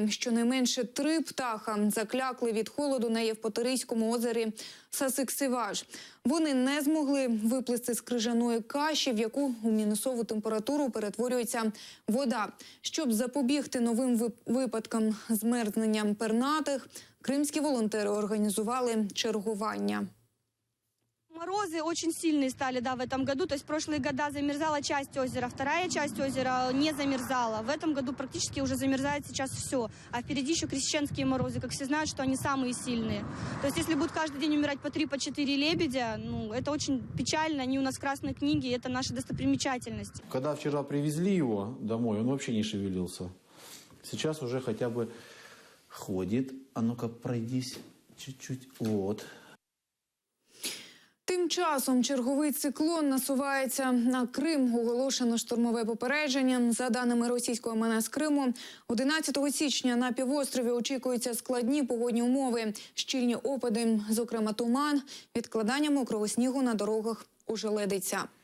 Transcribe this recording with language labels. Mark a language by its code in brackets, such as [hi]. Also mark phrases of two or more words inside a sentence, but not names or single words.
[uk] Щонайменше 3 птаха заклякли від холоду на Євпаторійському озері Сасик-Сиваш. Вони не змогли виплисти з крижаної каші, в яку у мінусову температуру перетворюється вода. Щоб запобігти новим випадкам змерзнення пернатих, кримські волонтери організували чергування. [ru] Морозы очень сильные стали, в этом году. То есть в прошлые года замерзала часть озера, вторая часть озера не замерзала. В этом году практически уже замерзает сейчас все. А впереди еще крещенские морозы. Как все знают, что они самые сильные. То есть если будут каждый день умирать по 3, по 4 лебедя, это очень печально. Они у нас в Красной книге, это наша достопримечательность. Когда вчера привезли его домой, он вообще не шевелился. Сейчас уже хотя бы ходит. А ну-ка, пройдись чуть-чуть. Вот. [uk] Тим часом черговий циклон насувається на Крим. Оголошено штормове попередження. За даними російського МНС Криму, 11 січня на півострові очікуються складні погодні умови, щільні опади, зокрема туман, відкладання мокрого снігу на дорогах ожеледиться.